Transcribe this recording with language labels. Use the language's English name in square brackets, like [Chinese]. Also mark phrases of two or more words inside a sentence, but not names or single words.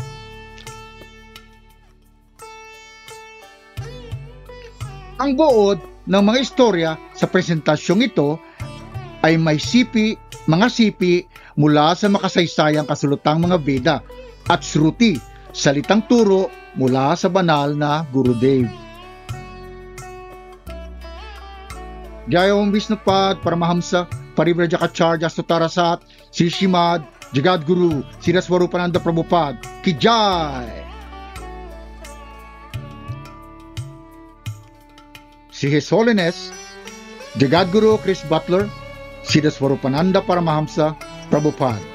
[Filipino] Ang buod ng mga istorya sa presentasyong ito ay may mga sipi mula sa makasaysayang kasulutang mga Veda at Shruti, salitang turo mula sa banal na Gurudev. Jaya Om Vishnupad Paramahamsa Parivrajacharya Sutarasat Sri Srimad Jagadguru Srila Swarupananda Prabhupada Ki Jai. Si His Holiness Jagadguru Krish Butler Srila Swarupananda Paramahamsa Prabhupada.